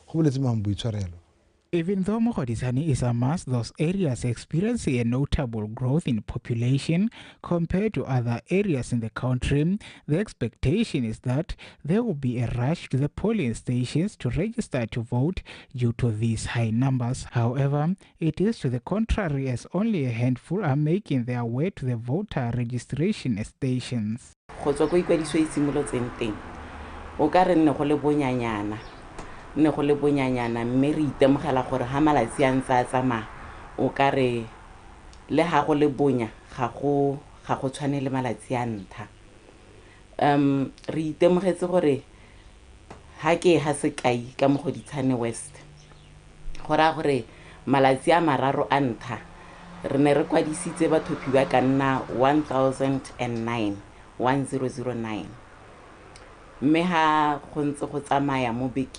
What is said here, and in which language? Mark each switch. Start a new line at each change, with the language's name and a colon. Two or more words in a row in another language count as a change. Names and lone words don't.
English: Even though Mukhoditsane is amongst those areas experiencing a notable growth in population compared to other areas in the country, the expectation is that there will be a rush to the polling stations to register to vote due to these high numbers. However, it is to the contrary, as only a handful are making their way to the voter registration stations.
Tswana: Ne go le bonyanyana mme re itemogela gore ha malatsi a ntse a tsamaya o ka re le ha go le bonya ga go tshwane le malatsi a ntlha re itemogetse gore ha ke ha sekai ka Mukhoditsane West gore malatsi a mararo a ntlha re ne re kwadisitse bathophi ba ka nna 1009 mme ha go ntse go tsamaya mo